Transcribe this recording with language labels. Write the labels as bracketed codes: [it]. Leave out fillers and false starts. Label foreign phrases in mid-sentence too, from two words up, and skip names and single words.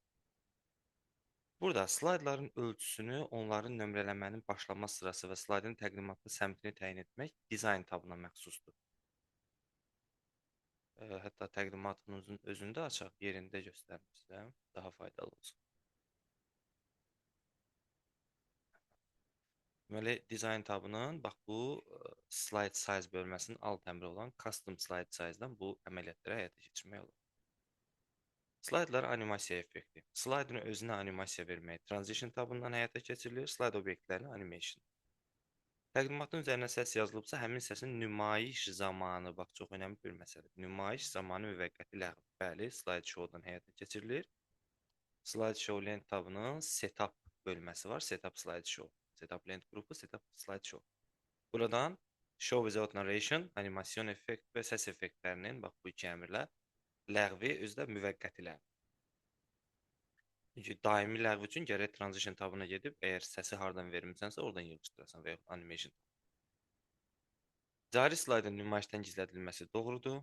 [az] Burada slaydların ölçüsünü, onların nömrələmənin başlanma sırası və slaydın təqdimatlı səmtini təyin etmək dizayn tabına məxsusdur. Hətta təqdimatımızın özündə açaq yerində göstərmişəm. Daha faydalı olsun. Deməli, dizayn tabının bax bu [en] slide size [az] bölməsinin alt əmri olan [en] custom slide size-dan [az] bu əməliyyatları həyata keçirmək olur. Slaydlar animasiya effekti. Slaydın özünə animasiya vermək transition tabından həyata keçirilir. Slayd obyektlərini animation. Təqdimatın üzərinə səs yazılıbsa, həmin səsin nümayiş zamanı, bax çox önəmli bir məsələdir. Nümayiş zamanı müvəqqəti ləğv. Bəli, slideshow-dan həyata keçirilir. Slideshow lent tabının setup bölməsi var. [en] Setup slideshow. [az] Setup lent qrupu, [en] setup slideshow. Buradan show without narration, [az] animasyon effekt və səs effektlərinin bax bu iki əmrlə ləğvi özdə müvəqqəti ləğv. Çünki daimi ləğv üçün gərək transition tabına gedib, əgər səsi hardan vermisənsə, oradan yığışdırasan və yaxud animation. Cari slaydın nümayişdən gizlədilməsi doğrudur.